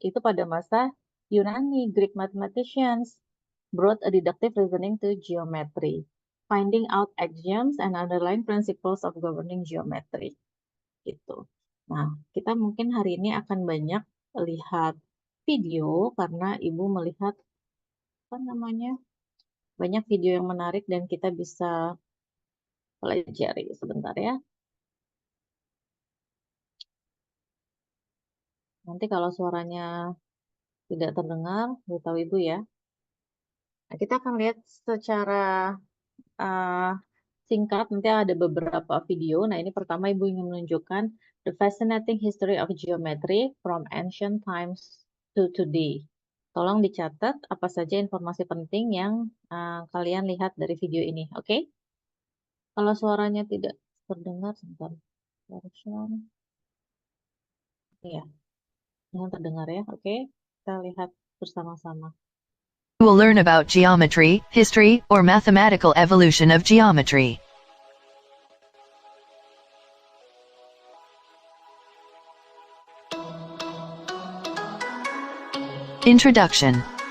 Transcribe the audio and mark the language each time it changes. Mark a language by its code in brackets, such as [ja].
[id] Itu pada masa Yunani, [en] Greek mathematicians brought a deductive reasoning to geometry, finding out axioms and underlying principles of governing geometry. [id] Gitu. Nah, kita mungkin hari ini akan banyak lihat video karena Ibu melihat apa namanya banyak video yang menarik dan kita bisa pelajari sebentar ya. Nanti kalau suaranya tidak terdengar, beritahu Ibu ya. Nah, kita akan lihat secara singkat, nanti ada beberapa video. Nah, ini pertama Ibu ingin menunjukkan [en] the fascinating history of geometry from ancient times to today. [id] Tolong dicatat apa saja informasi penting yang kalian lihat dari video ini, oke? Kalau suaranya tidak terdengar, sebentar. Iya, yang terdengar ya, oke? Kita lihat bersama-sama. [en] You will learn about geometry, history, or mathematical evolution of geometry. Introduction.